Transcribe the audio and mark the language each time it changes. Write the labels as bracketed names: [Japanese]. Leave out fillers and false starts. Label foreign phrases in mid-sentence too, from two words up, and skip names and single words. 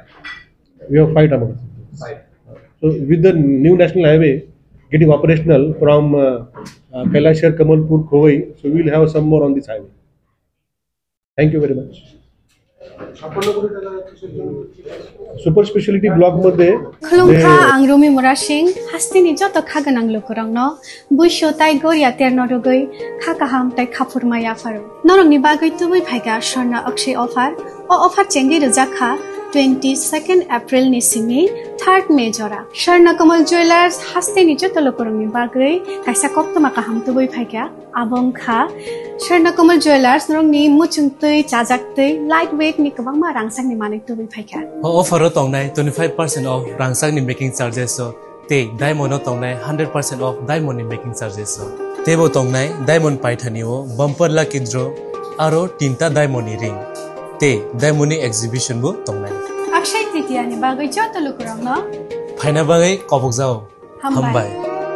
[English] We have 5 trauma centers. 5. So with the new national highway getting operational from Kailashar, Kamalpur, Khowai, so we will have some more on this highway. Thank you very much. Super specialty block मध्ये [Kok Borok] खुलुमखा आं रमि मुरा सिंह हास्तिनि जत खागोनां लोकरंनो बुइसो ताइ गरिया तेरनरगै खाकाहाम ताइ खाफुरमाया फारो नरंनि बागै तुबै फाइगा स्वर्णा अक्षय ऑफर ओ ऑफर चेंगि रजाखा 22 एप्रिल नि सिंनि 3 मे जरा स्वर्णा कमल ज्वेलर्स हास्तिनि जत लोकरंनि बागै काइसा कप्तमा काहाम तुबै फाइगा आबंखा स्वर्णा कमल ज्वेलर्स नरंनि मुचुंतै चाजाक्तै [English] light weight [Kok Borok] नि गोबांमा रांसांनि माने तुबै फाइगा ऑफर तंनाय 25% ऑफ रांसांनि [English] making charges [Kok Borok] ते डायमंड तंनाय [English] 100% off diamond making charges [Kok Borok] तेबो तंनाय डायमंड पाइथानिओ [English] bumper lucky draw [Kok Borok] आरो 3टा [English] diamond ring [Kok Borok] ते [English] diamond exhibition [Kok Borok] बो तंनाय अक्षय तृतीया नि बागै जत लोकरंनो फाइना बागै कबक जाओ हमबाय